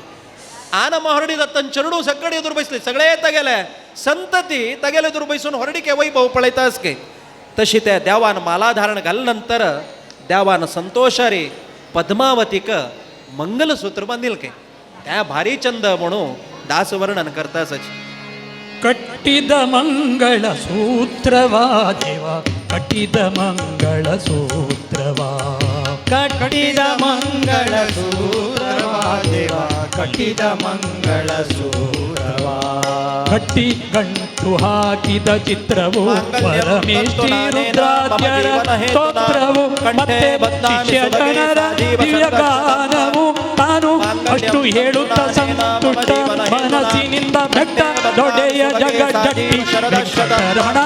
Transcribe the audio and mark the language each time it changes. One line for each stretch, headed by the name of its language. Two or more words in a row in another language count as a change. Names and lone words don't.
Konkani: आनम हरडी जाता चेडू सगळे एदूर बसले सगळे तागेले संतती तागेले एदूर बसून हरडीके वैभव पळयता आसा गे. तशी ते देवान माला धारण घाले नंतर देवान संतोषारी पद्मावतीक मंगलसूत्र बांदिल के त्या भारी चंद म्हणून दास वर्णन करता आसाची.
Kannada: ಕಟ್ಟಿದ ಮಂಗಳ ಸೂತ್ರವಾ ದೇವ ಕಟ್ಟಿದ ಮಂಗಳ ಸೂತ್ರವಾ ಕಟ್ಟಿದ ಮಂಗಳ ಸೂತ್ರವಾ ದೇವ ಕಟ್ಟಿದ ಮಂಗಳ ಸೂತ್ರವಾ ಕಟ್ಟಿ ಗಂಟು ಹಾಕಿದ ಚಿತ್ರವು ಪರಮೇಶ್ವರಿ ರುದ್ರಾದ್ಯರ ಸ್ತೋತ್ರವು ಮತ್ತೆ ಶಿಷ್ಯ ಜನರ ದಿವ್ಯಗಾನವು ತಾನು ಅಷ್ಟು ಹೇಳುತ್ತ ಸಂತುಷ್ಟ ಮನಸ್ಸಿನಿಂದ ಬೆಟ್ಟ ದೊಡ್ಡೆಯ ಜಗಜ್ಜಟ್ಟಿ ರಮಣ